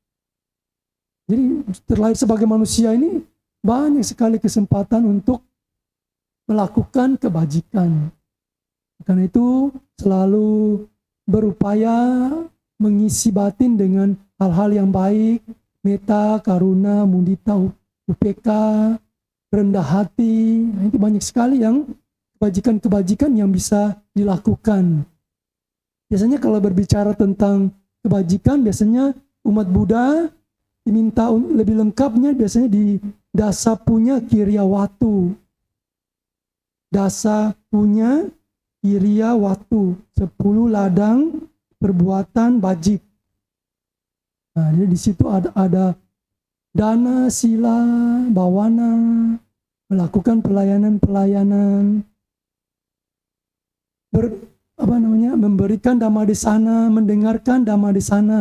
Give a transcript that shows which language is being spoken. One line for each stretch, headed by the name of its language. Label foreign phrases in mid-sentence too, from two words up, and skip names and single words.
Indonesian: Jadi terlahir sebagai manusia ini banyak sekali kesempatan untuk melakukan kebajikan. Karena itu selalu berupaya mengisi batin dengan hal-hal yang baik,
Pali: metta, karuna, mudita, upeka,
Indonesian: rendah hati. Nah, itu banyak sekali yang kebajikan-kebajikan yang bisa dilakukan. Biasanya kalau berbicara tentang kebajikan, biasanya umat Buddha diminta lebih lengkapnya biasanya di Dasapunya Kiryawatu.
Pali: dasa punya iriya watu, 10
Indonesian: ladang perbuatan bajik. Nah, jadi di situ ada
Pali: dana, sila, bawana,
Indonesian: melakukan pelayanan-pelayanan, memberikan
Pali: dhamma desana,
Indonesian: mendengarkan
Pali: dhamma desana.